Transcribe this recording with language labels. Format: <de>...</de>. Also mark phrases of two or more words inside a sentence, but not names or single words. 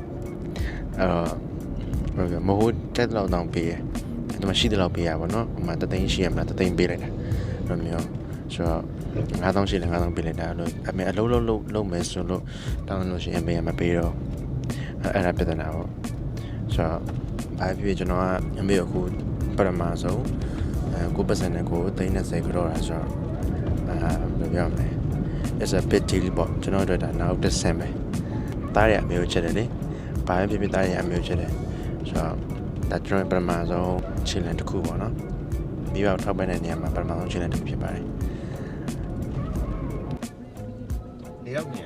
<my>မဟုတ်တက်တော့တောင်းပေးတယ်။ဒီမှာရှိတယ်လို့ပေးရပါတော့။ဟိုမှာ3သိန်းရှိရမလား3သိန်းပေးလိုက်တာ။အဲ့လိုမျိုးဆိုတော့9000ရှိတယ်9000ပေးလိုက် တာလို့အမေအလုံးလုံးမယ်ဆိုလို့တောင်းလို့ရှိရင်အမေကမပေးတော့အဲ့ဒါပြဿနာပေါ့။ဆိုတော့ဘာဖြစ်ကျွန်တော်ကအမေကိုပထမဆုံးကိုပတ်စံနဲ့ကို30ကြောတာဆိုတော့ဘယ်လိုပြောမလဲ</my> <en>It's a big deal</en> <my>ပေါ့ကျွန်တော်တို့ဒါနောက်တစ်ဆင့်ပဲ။တားရအမေကိုချက်တယ်လေ။ဘာဖြစ်တားရအမေကိုချက်တယ်ဆိုတော့ဒါကျွန်တော်ပထမဆုံးခြေလမ်းတစ်ခုပေါ့နော်မိဘထောက်ပံ့တဲ့နေရာမှာပထမဆုံးခြေလမ်းတစ်ခုဖြစ်ပါတယ် နေရောက်နေ</my>